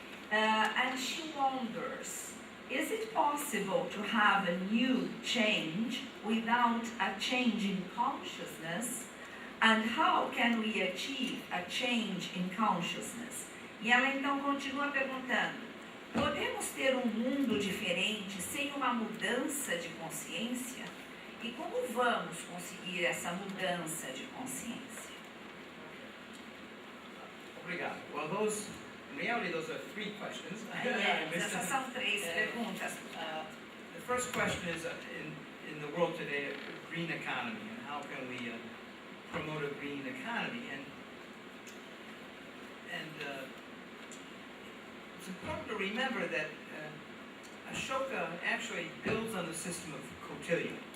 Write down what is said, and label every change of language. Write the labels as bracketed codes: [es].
[en] And she wonders, is it possible to have a new change without a change in consciousness? And how can we achieve a change in consciousness? [pt] E ela então continua perguntando, podemos ter um mundo diferente sem uma mudança de consciência? E como vamos conseguir essa mudança de consciência? Obrigado. [en] Well, in reality, those are 3 questions. [pt] Essas são 3 perguntas. [en] The first question is, in the world today, a green economy, and how can we promote a green economy? And it's important to remember that Ashoka actually builds on the system of Kautilya.